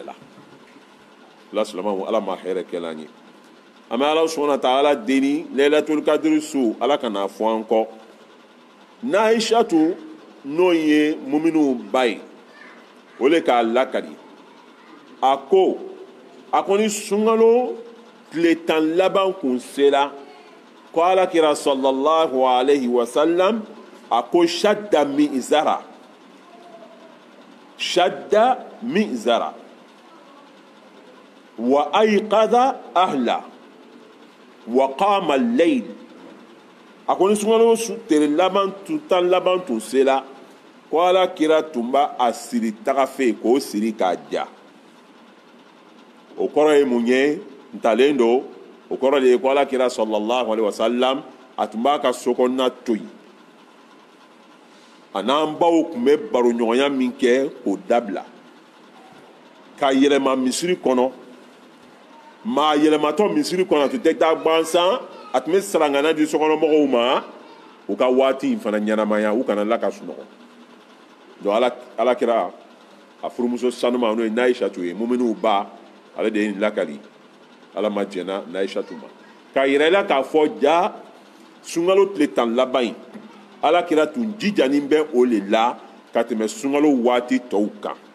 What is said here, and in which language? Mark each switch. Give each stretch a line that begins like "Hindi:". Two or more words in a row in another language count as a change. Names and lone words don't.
Bambara: la la silamɛw ala ma hɛrɛ kɛla an ye an bɛ ala
Arabic: سبحانه وتعالى
Bambara: deli
Arabic: ليلة القدر
Bambara: su ala kana fɔ an kɔ n'ayisatu n'o ye muminiw ba ye o le k'a lakari a ko ni sunkalo tile tan laban kun sera ko alakira
Arabic: صلى الله عليه وسلم
Bambara: a ko shadda
Arabic: مئزره وأيقظ أهله وقام الليل
Bambara: a ko ni sunkalo tile tan laban tun sera ko alakira tun b'a siri taga fɛ k'o siri k'a ja o kɔrɔ ye mun ye ntalen don o kɔrɔ de ye ko alakira
Arabic: صلى الله عليه وسلم
Bambara: a tun b'a ka sokɔnɔna to yen a n'an baw tun bɛ baroɲɔgɔnya min kɛ k'o dabila ka yɛlɛma misiri kɔnɔ maa yɛlɛmatɔ misiri kɔnɔ a tun tɛ taa gansan a tun bɛ sarangana di sokɔnɔmɔgɔw ma u ka waati in fana ɲɛnamaya u kana la ka sunɔgɔ donc alakira a furumuso sanuma n'o ye n'ayisatu ye muminiw ba ale de ye nin lakali ala ma jɛna n'ayisatu ma k'a yira i la k'a fɔ ja sunkalo tile tan laban in alakira tun jijanin bɛ o le la ka tɛmɛ sunkalo waati tɔw kan